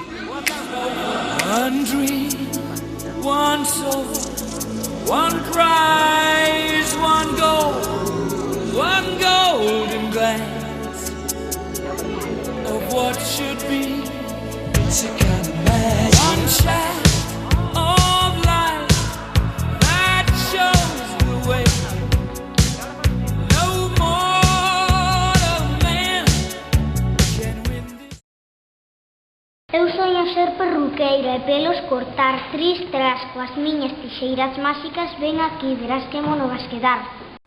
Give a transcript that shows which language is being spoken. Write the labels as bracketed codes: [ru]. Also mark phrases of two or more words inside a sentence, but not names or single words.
[en] One dream, one soul, one prize, one golden glance of what should be. It's a kind of magic. One shaft of light that shows the way. No mortal man can win this. [gl] Eu soño ser perruqueira e pelos cortar, tris tras coas miñas tixeiras máxicas, ven aquí, verás que mono vas quedar.